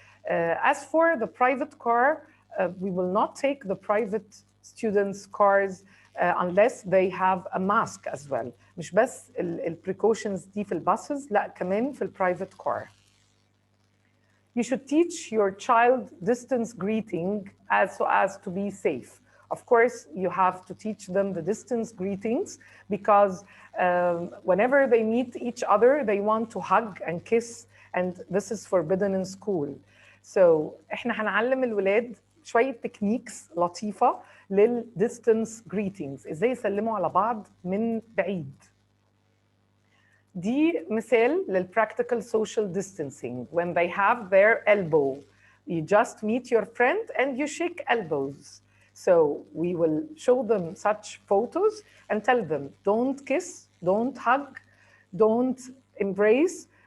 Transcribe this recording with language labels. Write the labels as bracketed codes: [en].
[en] As for the private car, we will not take the private students' cars unless they have a mask as well. [ar] مش بس precautions دي في الباصز، لا كمان في private car. [en] You should teach your child distance greeting so as to be safe. Of course, you have to teach them the distance greetings because whenever they meet each other, they want to hug and kiss, and this is forbidden in school. [ar] So احنا هنعلم الولاد شوية تكنيكس لطيفة للديستنس greetings، ازاي يسلموا على بعض من بعيد. دي مثال [en] للpractical social distancing when they have their elbow. You just meet your friend and you shake elbows. So we will show them such photos and tell them don't kiss, don't hug, don't embrace.